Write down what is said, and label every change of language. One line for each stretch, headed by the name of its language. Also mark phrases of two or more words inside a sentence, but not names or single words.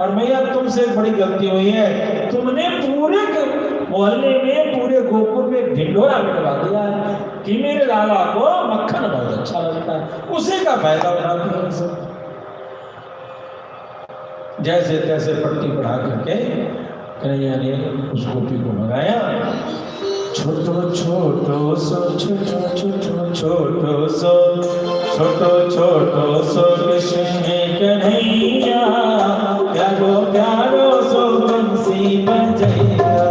Hindi: और भैया तुमसे बड़ी गलती हुई है, तुमने पूरे मोहल्ले में, पूरे गोकुल में ढिंढोरा बिठवा दिया है कि मेरे लाला को मक्खन बहुत अच्छा लगता है, उसी का फायदा उठाते हैं सब। जैसे तैसे पट्टी पढ़ा करके कन्हैया ने उस गोपी को भगाया।
Braj: छोटो छोटो सो, छोटो छोटो छोटो सो, छोटो छोटो सो कृष्ण कन्हैया, प्यारो प्यारो सो बंसी बजैया।